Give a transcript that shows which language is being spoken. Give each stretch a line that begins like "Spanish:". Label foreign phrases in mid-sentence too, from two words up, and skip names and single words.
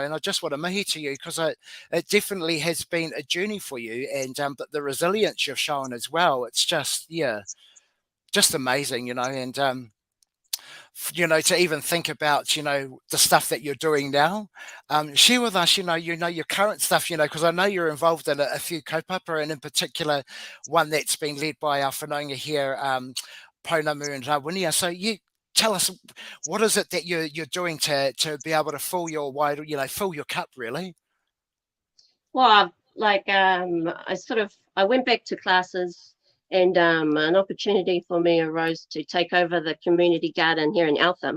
English: And I just want to mihi to you, because it definitely has been a journey for you, and but the resilience you've shown as well, it's just, yeah, just amazing, you know. And you know, to even think about, you know, the stuff that you're doing now, share with us, you know your current stuff, you know, because I know you're involved in a few kaupapa, and in particular one that's been led by our whanaunga here, Pounamu and Whiria. So you tell us, what is it that you're doing to be able to fill your wide, you know, fill your cup really? Well, like I went back to classes, and an opportunity for me arose to take over the community garden here in Eltham.